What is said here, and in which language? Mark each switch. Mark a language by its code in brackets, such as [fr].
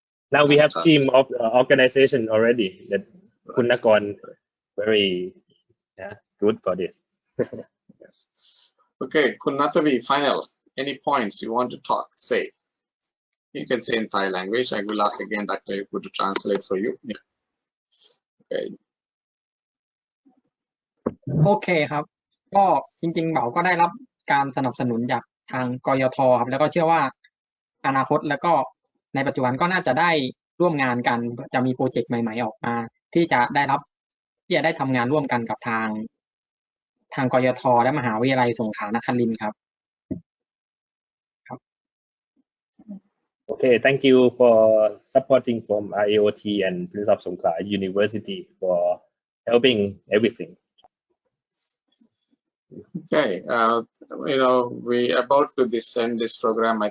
[en] Now we have team of organization already that Kun Nakon very good for this. Yes. Okay, Kun Natavi, final. Any points you want to say? You can say in Thai language. I will ask again Dr. Ekwipu to translate for you. Yeah. Okay. [th] โอเคครับก็จริงๆเหมาก็ได้รับการสนับสนุนจากทางกยทครับแล้วก็เชื่อว่าอนาคตแล้วก็ในปัจจุบันก็น่าจะได้ร่วมงานกันจะมีโปรเจกต์ใหม่ๆออกมาที่จะได้ทำงานร่วมกันกับทางกยทและมหาวิทยาลัยสงขลานครินทร์ครับ [en] Okay, thank you for supporting from RAOT and Prince of Songkhla University for helping everything. Okay, we about to end this program.